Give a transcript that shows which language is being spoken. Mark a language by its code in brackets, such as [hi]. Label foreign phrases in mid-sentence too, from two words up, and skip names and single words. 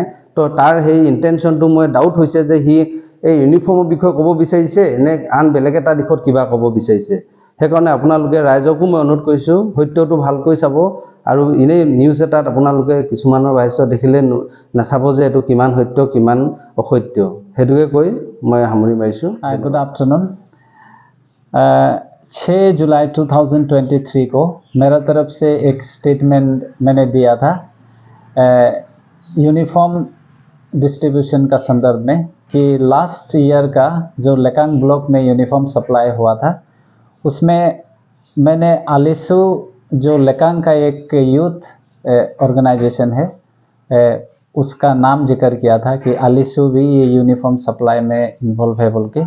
[as] তো তাৰ সেই ইণ্টেনশ্যনটো মই ডাউট হৈছে যে সি এই ইউনিফৰ্মৰ বিষয়ে ক'ব বিচাৰিছে নে আন বেলেগ এটা দিশত কিবা ক'ব বিচাৰিছে। সেইকাৰণে আপোনালোকে ৰাইজকো মই অনুৰোধ কৰিছোঁ সত্যটো ভালকৈ চাব, আৰু এনেই নিউজ এটাত আপোনালোকে কিছুমানৰ ভাষ্য দেখিলে নাচাব যে এইটো কিমান সত্য কিমান অসত্য। সেইটোকে কৈ মই সামৰি মাৰিছোঁ। [en] good afternoon. [hi] 6 जुलाई 2023 को मेरा तरफ से एक स्टेटमेंट मैंने दिया था [en] uniform distribution [hi] का संदर्भ में कि [en] last year [hi] का जो लेकांग ब्लॉक में [en] uniform supply [hi] हुआ था उसमें मैंने आलिसू जो लेकांग का एक [en] youth organization [hi] है उसका नाम जिक्र किया था कि आलिसू भी ये [en] uniform supply [hi] में इन्वॉल्व है बोल के।